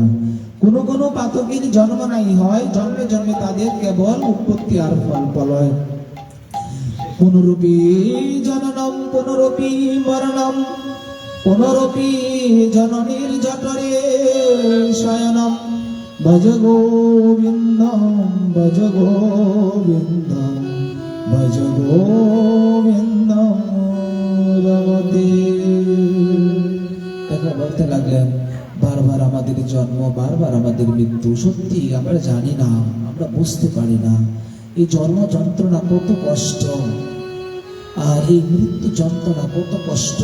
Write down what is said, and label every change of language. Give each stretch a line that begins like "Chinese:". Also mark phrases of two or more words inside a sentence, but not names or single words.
Bangla: কোন কোন পাতকের জন্ম নাই হয়, জন্মে জন্মে তাদের কেবল উৎপত্তি আর ফল ফলয়।
Sanskrit: পুনরূপী জননম পুনরূপী মরণম, পুনরূপী জননীর জঠরে শয়নম। ভজ গোবিন্দম ভজ গোবিন্দম ভজ গোবিন্দম রমতে।
Bangla: দেখা বলতে লাগলেন বারবার আমাদের জন্ম, বারবার আমাদের মৃত্যু। সত্যি আমরা জানি না, আমরা বুঝতে পারি না এই জন্ম যন্ত্রণা কত কষ্ট, আর এই মৃত্যু যন্ত্রণা কত কষ্ট।